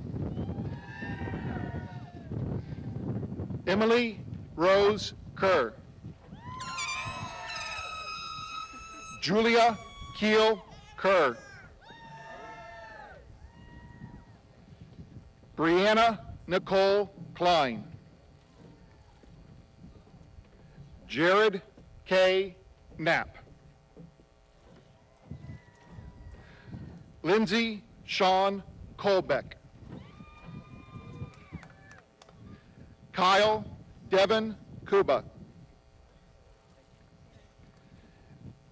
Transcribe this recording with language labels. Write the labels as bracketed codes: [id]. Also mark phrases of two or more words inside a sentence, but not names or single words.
[en] Emily Rose Kerr. Julia Keel Kerr. Brianna Nicole Klein. Jared K. Knapp. Lindsay Sean Colbeck. Kyle Devin Kuba.